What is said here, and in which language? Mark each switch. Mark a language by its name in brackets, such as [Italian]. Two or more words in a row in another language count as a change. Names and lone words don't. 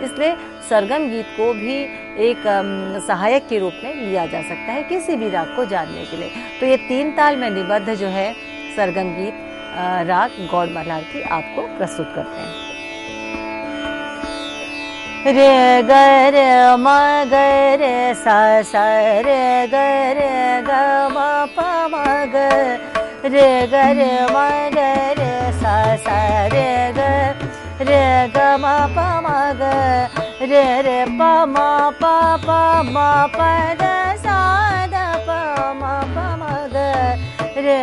[Hindi] इसलिए सरगम गीत को भी एक सहायक के रूप में लिया जा सकता है किसी भी राग को जानने के लिए। तो ये 3 ताल में निबद्ध जो है सरगम गीत राग गौड़ मल्हार की आपको प्रस्तुत करते हैं। रे ग रे म ग रे सा सा रे ग रे ग म प म ग रे ग रे म ग रे सा सा रे ग म प म ग रे रे प म प प म प द सा द प म प म ग रे